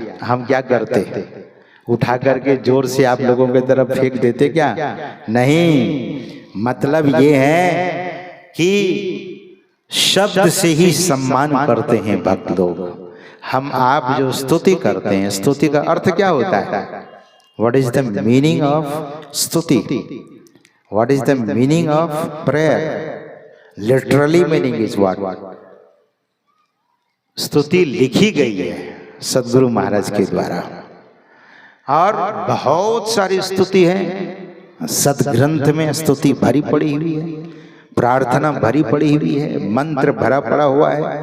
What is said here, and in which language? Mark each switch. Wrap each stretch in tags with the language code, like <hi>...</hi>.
<hi>हम क्या करते, उठा करके जोर से आप लोगों की तरफ फेंक देते क्या? नहीं, मतलब ये है कि शब्द से ही सम्मान करते हैं भक्त लोग। हम आप जो स्तुति करते हैं, स्तुति का अर्थ क्या होता है?</hi> <en>What is the meaning of</en> <hi>स्तुति?</hi> <en>What is the meaning of prayer? Literally meaning is what?</en> <hi>स्तुति लिखी गई है सद्गुरु महाराज के द्वारा, और बहुत सारी स्तुति है। सदग्रंथ में स्तुति भरी पड़ी हुई है, प्रार्थना भरी पड़ी हुई है, मंत्र भरा पड़ा हुआ है।</hi>